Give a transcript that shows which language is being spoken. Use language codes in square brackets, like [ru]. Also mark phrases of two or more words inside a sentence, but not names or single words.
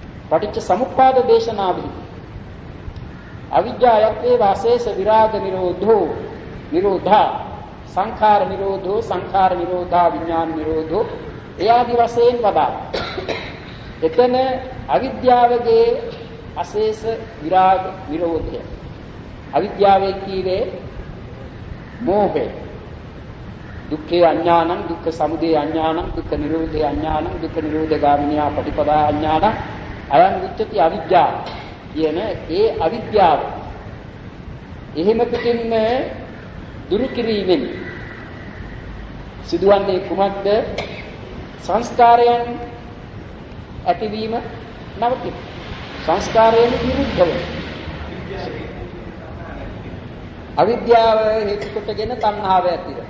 [pi] පටිච්ච සමුප්පාද දේශනාවෙහි අවිජ්ජායත්තේ වාසේස විරාග නිරෝධෝ නිරෝධා සංඛාර නිරෝධෝ සංඛාර නිරෝධා විඥාන නිරෝධෝ [si] ඒ ආදි වශයෙන් වදා. එතන අවිද්‍යාවගේ අශේෂ විරාග නිරෝධය. අවිද්‍යාවේ කීවේ මෝහය. [pi] දුක්ඛේ අඥානං දුක්ඛ සමුදය අඥානං දුක්ඛ නිරෝධේ අඥානං දුක්ඛ නිරෝධ ගාමිනියා පටිපදා අඥානං අයං උච්චති [si] අවිද්‍යාව කියන ඒ අවිද්‍යාව එහෙම පිටින්ම දුරු කිරීමෙන් සිදුවන්නේ කුමක්ද? සංස්කාරයන් ඇතිවීම නවතින. සංස්කාරයෙන් විරුද්ධව අවිද්‍යාව හේතු කොටගෙන තණ්හාව ඇති වෙනවා.